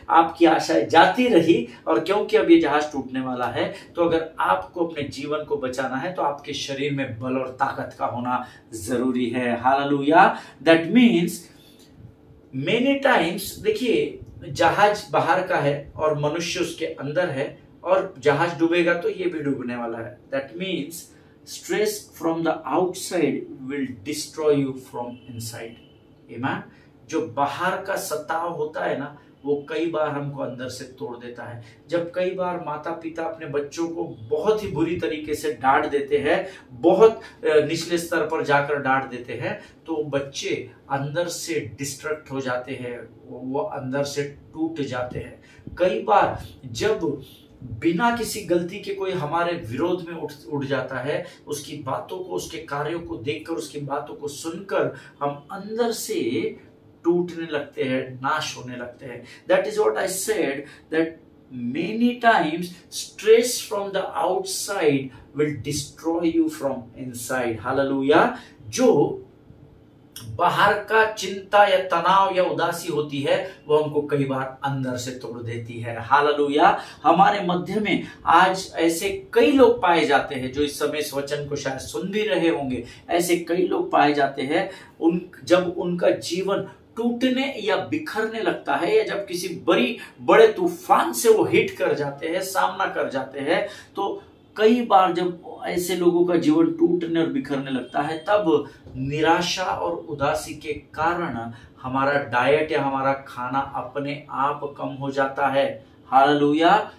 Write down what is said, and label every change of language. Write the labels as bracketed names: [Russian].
[Hindi] आपकी आशाएं जाती रही, और क्योंकि अब ये जहाज टूटने वाला है, तो अगर आपको अपने जीवन को बचाना है तो आपके शरीर में बल और ताकत का होना जरूरी है। Hallelujah. [English] that means many times, [Hindi] देखिए जहाज बाहर का है और मनुष्य उसके अंदर है, और जहाज डूबेगा तो ये भी डूबने वाला है। [English] That means stress from the outside will destroy you from inside. Amen? [Hindi] जो बाहर का सताव होता है ना, वो कई बार हमको अंदर से तोड़ देता है। जब कई बार माता पिता अपने बच्चों को बहुत ही बुरी तरीके से डांट देते हैं, बहुत निचले स्तर पर जाकर डांट देते हैं, तो बच्चे अंदर से डिस्ट्रक्ट हो जाते हैं, वो अंदर से टूट जाते हैं। कई बार जब बिना किसी गलती के कोई हमारे विरोध में उठ जाता है, उसकी बातों को, उसके कार्यों को देखकर, उसकी बातों को सुनकर हम अंदर से टूटने लगते हैं, नाश होने लगते हैं। [English] That is what I said, that many times stress from the outside will destroy you from inside. Hallelujah. [Hindi] जो बाहर का चिंता या तनाव या उदासी होती है, वो हमको कई बार अंदर से तोड़ देती है। हालेलुया। हमारे मध्य में आज ऐसे कई लोग पाए जाते हैं जो इस समय इस वचन को शायद सुन भी रहे होंगे। ऐसे कई लोग पाए जाते हैं जब उनका जीवन टूटने या बिखरने लगता है, या जब किसी बड़े तूफान से वो हिट कर जाते हैं, सामना कर जाते हैं, तो कई बार जब ऐसे लोगों का जीवन टूटने और बिखरने लगता है, तब निराशा और उदासी के कारण हमारा डाइट या हमारा खाना अपने आप कम हो जाता है। हालेलुया।